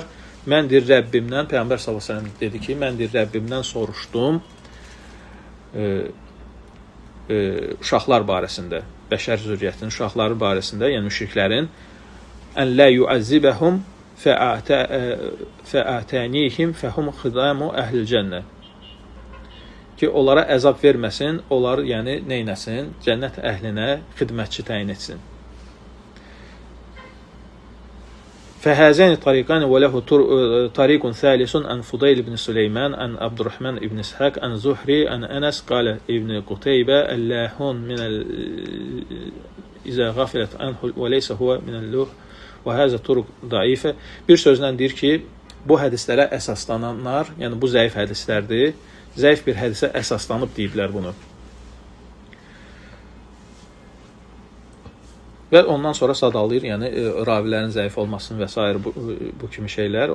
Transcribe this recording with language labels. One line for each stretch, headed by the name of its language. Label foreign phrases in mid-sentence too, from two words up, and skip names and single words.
Azerbaijani: Mən deyir Rəbbimdən, Peyğəmbər
Arabic: صلى الله عليه وسلم
Azerbaijani: dedi ki, mən deyir Rəbbimdən soruşdum uşaqlar barəsində, bəşər zürriyyətinin uşaqları barəsində, yəni müşriklərin,
Arabic: أن لا يعذبهم فأعطانيهم فهم خدام أهل الجنة,
Azerbaijani: ki, onlara əzab verməsin, onlar yəni neynəsin? Cənnət əhlinə xidmətçi təyin etsin.
Arabic: فهذان الطريقان وله طريق ثالث عن فضيل بن سليمان عن عبد الرحمن بن إسحاق عن زهري عن أنس قال ابن قتيبة اللهون من إذا غفلت عنه وليس هو من اللوح وهذا طرق ضعيفة.
Azerbaijani: Bir sözlə deyir ki, bu hədislərə əsaslananlar, yəni bu zəif hədislərdir, zəif bir hədisə əsaslanıb deyiblər bunu. Və ondan sonra sadalayır, yəni ravilərin zəif olmasını və s. bu kimi şeylər.